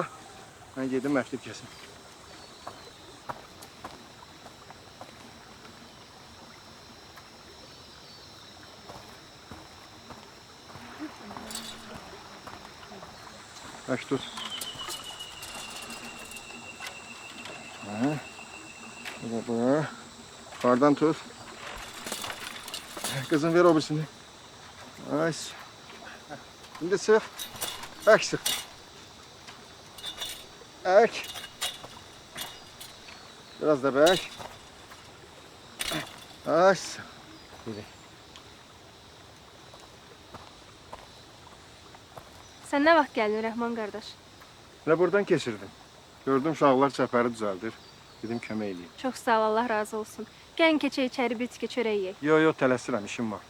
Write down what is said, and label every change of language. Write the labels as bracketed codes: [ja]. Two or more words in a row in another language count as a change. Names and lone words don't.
[az] Mən gedim məktub kəsim. Məktub. Hə. [tr] Bu. Yukarıdan tut. Kızım ver o birisini. Ay. Şimdi sık. Ek sık. Ek. Biraz da bek. Ay. Böyle. [az] Sən nə vaxt gəldin Rəhman qardaş? Ne buradan keçirdin? Gördüm uşaqlar çəpəri düzəldir. Dedim kömək eləyim. Çox sağ ol, Allah razı olsun. Gəlin keçək içəri bir tikə çörək yeyək. Yo, tələsirəm, işim var.